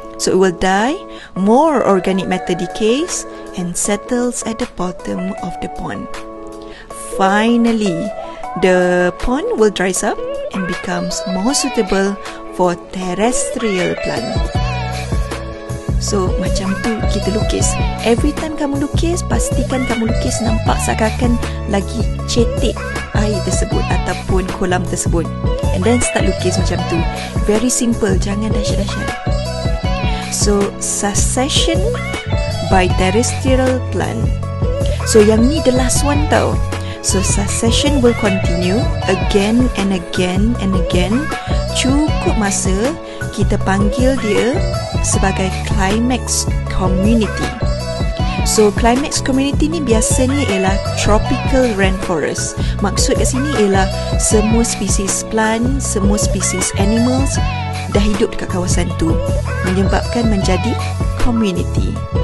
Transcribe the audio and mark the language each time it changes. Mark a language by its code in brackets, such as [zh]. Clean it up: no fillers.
[en] So it will die, more organic matter decays and settles at the bottom of the pond. Finally, the pond will dries up and becomes more suitable for terrestrial plant. [ms] So, macam tu kita lukis. [en] Every time [ms] kamu lukis, pastikan kamu lukis nampak seakan-akan lagi cetek air tersebut ataupun kolam tersebut. [en] And then start [ms] lukis macam tu. [en] Very simple, [ms] jangan dahsyat-dahsyat. [en] So, succession by terrestrial plant. So, [ms] yang ni [en] the last one tau. So, succession will continue again and again and again. [ms] Cukup masa, kita panggil dia sebagai climax community. So, climax community ni biasanya ialah tropical rainforest. Maksud kat sini ialah semua spesies plant, semua spesies animals dah hidup dekat kawasan tu, menyebabkan menjadi community.